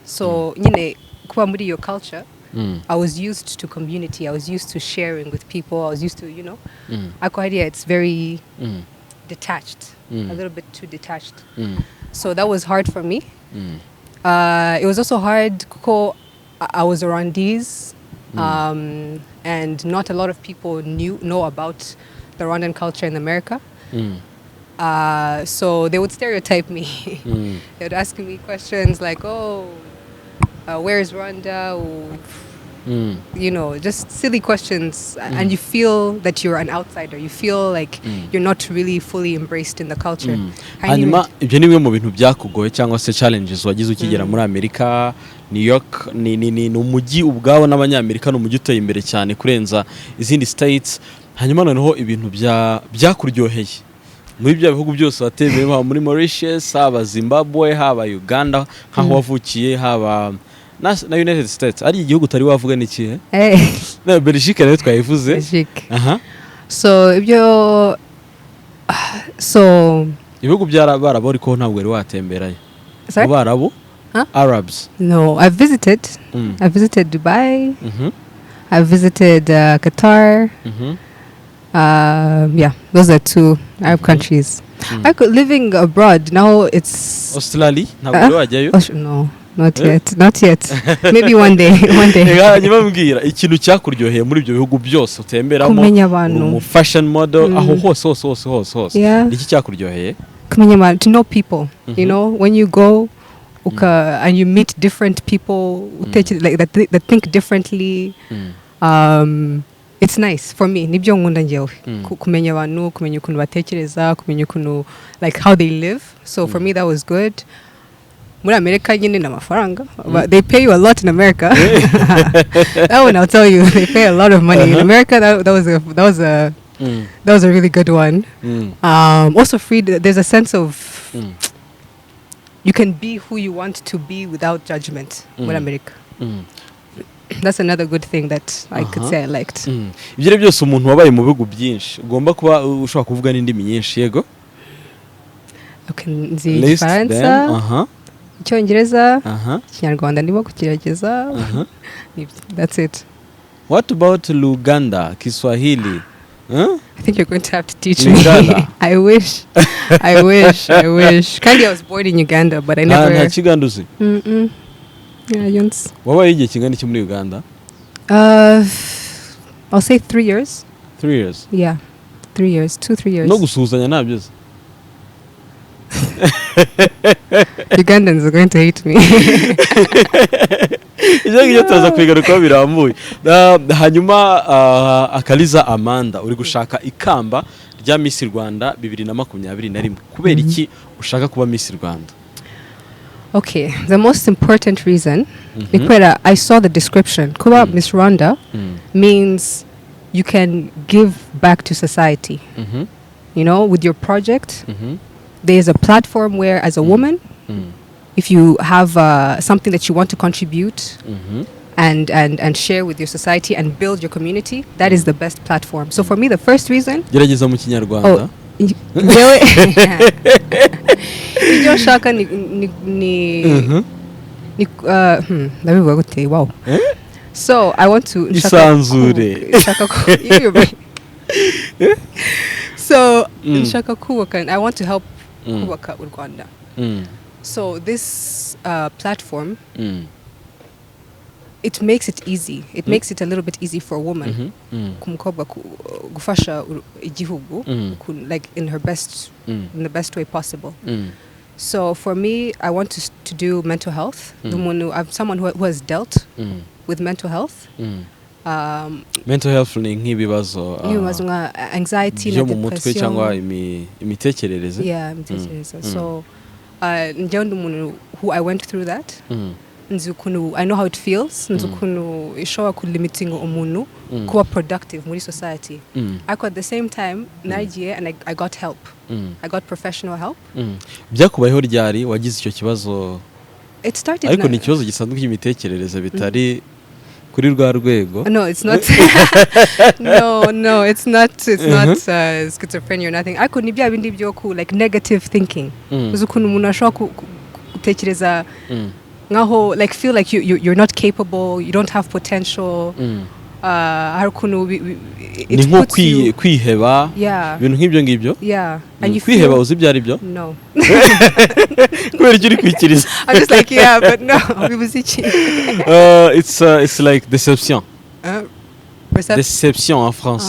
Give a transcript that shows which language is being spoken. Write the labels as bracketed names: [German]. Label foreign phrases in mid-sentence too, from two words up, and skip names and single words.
[English] So, [Kinyarwanda] kuba muri [English] your culture, I was used to community. I was used to sharing with people. I was used to, Aquaria, it's very detached, a little bit too detached. So that was hard for me. It was also hard because I was around these, and not a lot of people know about the Rwandan culture in America. So they would stereotype me. They would ask me questions like, where is Rwanda? Or, just silly questions. And you feel that you're an outsider. You feel like you're not really fully embraced in the culture. [Kinyarwanda] Hanyuma ibyo nimwe mu bintu byakugoye cyangwa se challenges wagize ukigera muri Amerika. New York ni umujyi ubwawo n'abanyamerika n'umujyi uteye imbere cyane kurenza izindi states. Hanyuma noneho ibintu byakuryoheye muri bya bihugu byose watembeye muri Mauritius, haba Zimbabwe, haba Uganda, nkaho wavukiye, haba na United States. Ari igihugu utari wavuga niki na Belgique nayo twayivuze. Belgique. So ibihugu by'Abarabu ariko ntabwo ari watemberayo. Abarabu? [English] Arabs? No, I visited Dubai. I visited Qatar. Those are 2 Arab countries. Living abroad now, it's Australia. No, not yet. Maybe one day. [Kinyarwanda] Hanyuma mbwira ikintu cyakuryoheye muri ibyo bihugu byose utemberamo. Kumenya abantu. Mu fashion model aho hose. Iki cyakuryoheye? Kumenya abantu, [English] to know people. When you go and you meet different people like that think differently. It's nice for me. [Kinyarwanda] Nibyo nkunda njyewe. Kumenya abantu, kumenya ukuntu batekereza, kumenya ukuntu [English] like how they live. So for me that was good. [Kinyarwanda] Muri America nyine na mafaranga. [English] But they pay you a lot in America. That one I'll tell you, they pay a lot of money. In America that was a really good one. Also free. There's a sense of you can be who you want to be without judgment. [Kinyarwanda] Muri America. [English] That's another good thing that I could say I liked. [Kinyarwanda] Ibyo byose umuntu wabaye mu bihugu byinshi ugomba kuba ushobora kuvuga n'indimi nyinshi yego. Okay, nzi Faransa, Icyongereza, Ikinyarwanda ndimo kugerageza. [English] That's it. What about Luganda, Kiswahili? I think you're going to have to teach me. I wish. Kandi I was born in Uganda, but I never. [Kinyarwanda] Nta Kiganduzi? Yons. Wabaye igihe kingana iki muri Uganda? [English] I'll say 3 years. 3 years? Yeah. 3 years. 2-3 years. [Kinyarwanda] No gusuhuzanya nabyo. [English] Ugandans are going to hate me. [Kinyarwanda] Ijya tuza kwigaruka birambuye. Hanyuma Akaliza Amanda uri gushaka ikamba rya Miss Rwanda 2021. Kubera iki ushaka kuba Miss Rwanda? [English] Okay, the most important reason, I saw the description. Kuba Miss Rwanda means you can give back to society. With your project, there's a platform where, as a woman, if you have something that you want to contribute and share with your society and build your community, that is the best platform. So for me, the first reason. [Kinyarwanda] Gerageza mu Kinyarwanda. Ibyo shaka ni ndabivuga gute [English] wow so I want to [Kinyarwanda] isanzure [English] so [Kinyarwanda] nshaka kubaka [English] I want to help [Kinyarwanda] kubaka u Rwanda [English] so this platform it makes it easy. It makes it a little bit easy for a woman [Kinyarwanda] kumukobwa gufasha igihugu [English] like in her best in the best way possible. So for me, I want to do mental health. I'm someone who has dealt with mental health. [Kinyarwanda] Mental health ni nk'ibibazo nka anxiety na depression cyangwa imitekerereze. [English] Yeah, imitekerereze. So [Kinyarwanda] njye ndi umuntu [English] who I went through that. I know how it feels [Kinyarwanda] nzukunu ishobora kulimitinga umuntu kuba productive muri society ariko [English] at the same time nagiye and I got help I got professional help [Kinyarwanda] byakubayeho ryari wagize icyo kibazo [English] it started [Kinyarwanda] ariko ni ikibazo gisanzwe cy'imitekerereze bitari kuri rwa rwego [English] no it's not no it's not schizophrenia or nothing [Kinyarwanda] ariko ni bya bindi byo ku [English] like negative thinking [Kinyarwanda] uzukunu umuntu ashobora gutekereza ngaho [English] like feel like you're not capable, you don't have potential. [Kinyarwanda] Ni nko kwiheba ibintu nk'ibyo ngibyo. [English] Yeah. And you [Kinyarwanda] kwiheba uzi byari byo? [English] No. [Kinyarwanda] Kubera icyo uri kwikiriza. [English] I'm just like yeah but no. It's like deception. Deception [French] en français.